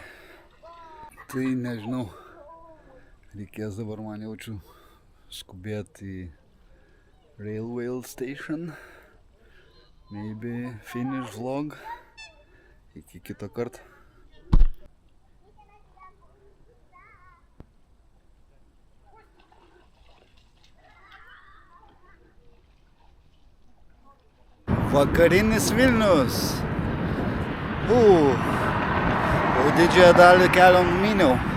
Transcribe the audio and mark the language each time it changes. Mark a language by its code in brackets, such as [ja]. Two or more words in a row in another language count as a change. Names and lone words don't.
[lt] Tai nežinau, reikės dabar man jaučiu skubėti į [en] railway station, maybe finish vlog, [lt] iki kito karto. Vakarinis Vilnius. Jau didžiąją dalį kelio numyniau.